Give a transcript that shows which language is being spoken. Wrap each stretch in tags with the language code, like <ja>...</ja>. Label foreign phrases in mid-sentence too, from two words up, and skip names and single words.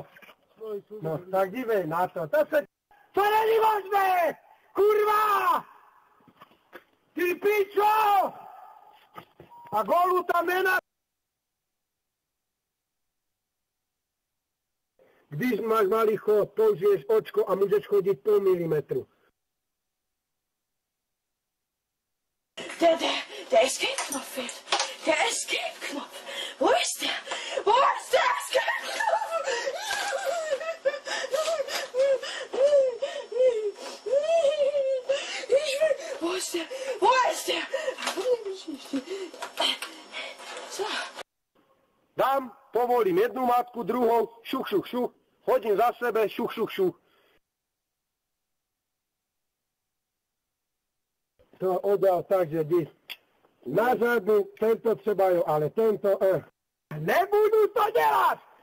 <cs>No, tak dívej na to. To není možné! Kurva! Ty pičo! A golu tam nemá. Když máš malý chod, použiješ očko a můžeš chodit půl milimetru.</cs> <de>Der Escape-Knopf fehlt. Der Escape-Knopf. Wo ist der? Wo ist der Escape-Knopf? Wo ist der? Wo ist der? So.</de> <cs>Dám, povolím jednu matku, druhou, šuch, šuch, šuch. Hodím za sebe, šuch, šuch, šuch. To odal tak, že jdi na zadní, tento třeba jo, ale tento, Nebudu to dělat!</cs>